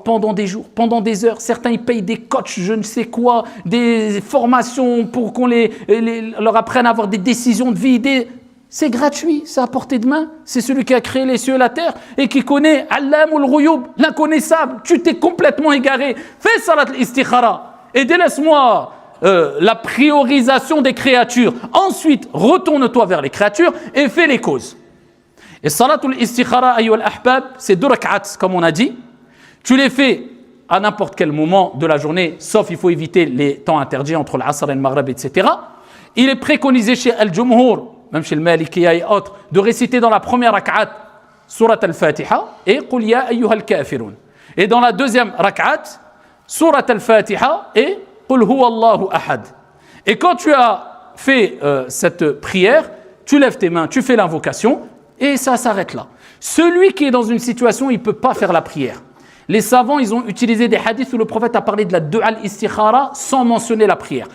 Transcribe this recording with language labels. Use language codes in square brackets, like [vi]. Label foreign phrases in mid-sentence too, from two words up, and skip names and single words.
[fr] Pendant des jours, pendant des heures, certains ils payent des coachs, je ne sais quoi, des formations pour qu'on leur apprenne à avoir des décisions de vie, c'est gratuit, c'est à portée de main, c'est celui qui a créé les cieux et la terre et qui connaît [ar] علام الغيوب, [fr] l'inconnaissable, tu t'es complètement égaré, fais [ar] صلاة الاستخارة [fr] et délaisse-moi la priorisation des créatures, ensuite retourne-toi vers les créatures et fais les causes. [ar] Et صلاة الاستخارة أيها الأحباب, [fr] c'est 2 rak'ats, comme on a dit. Tu les fais à n'importe quel moment de la journée, sauf il faut éviter les temps interdits entre l'Asr et le Maghrib, etc. Il est préconisé chez Al-Jumhur, même chez le Malikiya et autres, de réciter dans la première rak'at [ar] سورة الفاتحة [fr] et [ar] قل يا أيها الكافرون. [fr] Et dans la deuxième rak'at, [ar] سورة الفاتحة [fr] et [ar] قل هو الله أحد. [fr] Et quand tu as fait cette prière, tu lèves tes mains, tu fais l'invocation, et ça s'arrête là. Celui qui est dans une situation, il ne peut pas faire la prière. Les savants, ils ont utilisé des hadiths où le prophète a parlé de la [ar] دعاء الاستخارة [fr] sans mentionner la prière.